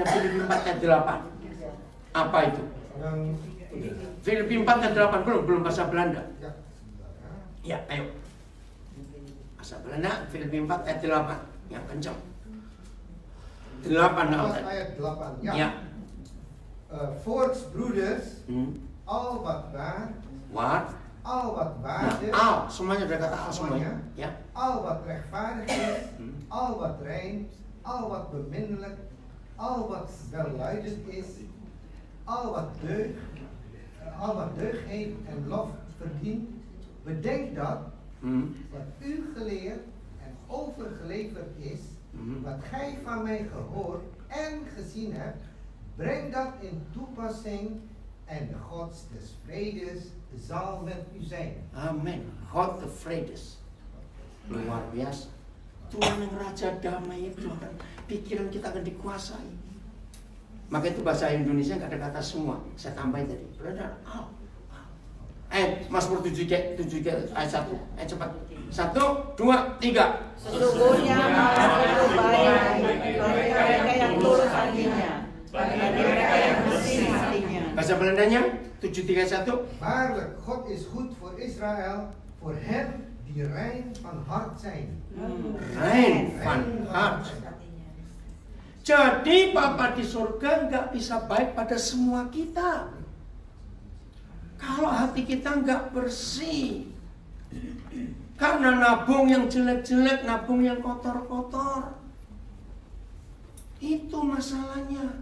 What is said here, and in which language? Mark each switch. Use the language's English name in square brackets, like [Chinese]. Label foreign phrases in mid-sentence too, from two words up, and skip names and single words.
[Indonesian] Filipi 4:8. Apa itu? Filipi 4:8 belum bahasa Belanda. Ya, ayo. Bahasa Belanda Filipi 4:8 yang kencang. 8 ayat 8. Ya. [Dutch] Voorts broeders, al wat waar, al wat waardig, [Indonesian] al semuanya udah kata al semuanya. Ya. [Dutch] Al wat rechtvaardig is, al wat rein, al wat beminnelijk, al wat welluidend is, al wat deugd heeft en lof verdient, bedenk dat wat u geleerd en overgeleverd is, wat gij van mij gehoord en gezien hebt, breng dat in toepassing en de God des vredes zal met u zijn. Amin. God the vredes. [Indonesian] Luar biasa. Tuhan yang Raja damai itu akan, pikiran kita akan dikuasai. Maka itu bahasa Indonesia nggak ada kata semua. Saya tambahin tadi. Brother, Mazmur 7 ayat 1. Cepat. 1, 2, 3. Sesungguhnya malam itu baik bagi mereka yang tulus hatinya, bagi mereka yang bersih hatinya. Bahasa Belandanya 731. [Dutch] Waarlijk, God is goed voor Israël, voor hen die rein van hart zijn. Rein van hart. [Indonesian] Jadi Bapa di surga nggak bisa baik pada semua kita kalau hati kita nggak bersih. Karena nabung yang jelek-jelek, nabung yang kotor-kotor. Itu masalahnya.